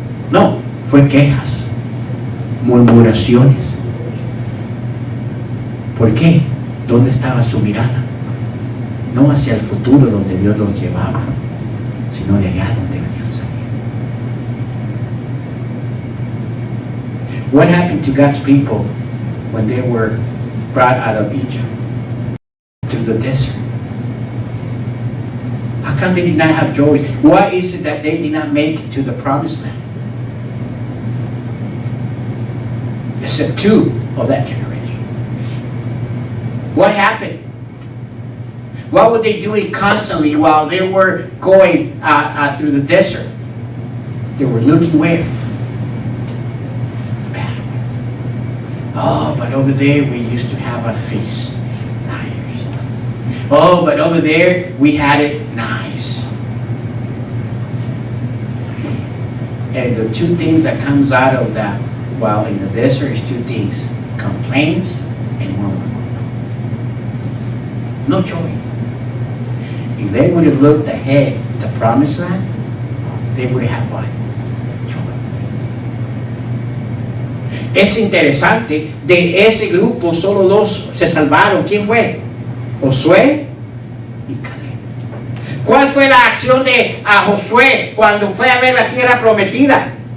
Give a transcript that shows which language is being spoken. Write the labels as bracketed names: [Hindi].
[Spanish] No, fue quejas, murmuraciones. ¿Por qué? ¿Dónde estaba su mirada? No hacia el futuro donde Dios los llevaba, sino de allá donde habían salido. [English] What happened to God's people when they were brought out of Egypt through the desert? How come they did not have joy? Why is it that they did not make it to the promised land? Except two of that generation. What happened? What were they doing constantly while they were going through the desert? They were looking where? Back. Oh, but over there we used to have a feast. Nice. Oh, but over there we had it nice. And the two things that comes out of that while in the desert is two things: complaints and murmur. No joy. If they would have looked ahead to the promised land, they would have what? Joy. [Spanish] Es interesante, de ese grupo solo dos se salvaron. ¿Quién fue? Josué y Caleb. ¿Cuál fue la acción de Josué cuando fue a ver la tierra prometida?